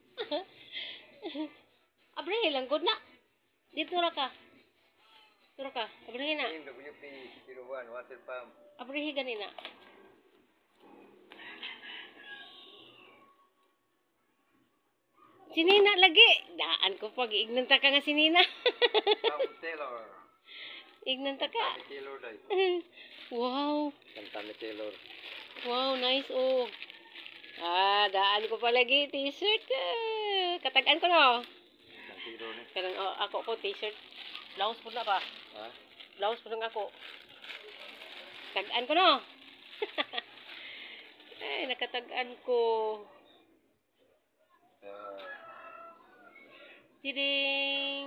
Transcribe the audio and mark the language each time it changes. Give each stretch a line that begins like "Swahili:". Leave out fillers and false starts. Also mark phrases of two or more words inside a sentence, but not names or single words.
Cebuano: Abre lang good na. Dito ra ka. Dito ra ka. Abre na.
English: WP 01 water pump.
Cebuano: Abre gani na. Sinina lagi. Daan ko pag ignanta ka nga sinina. Tom Taylor. Ignanta ka. Tommy Taylor day. Wow. Tommy Taylor. Wow, nice oh. Daan ko pa lagi t-shirt. Katagan ko no. Taylor ni. Kanang ako ko t-shirt. Blouse po na ba? Ha? Blouse po na ako. Tagaan ko no. Ay, nakatagaan ko. Tiding.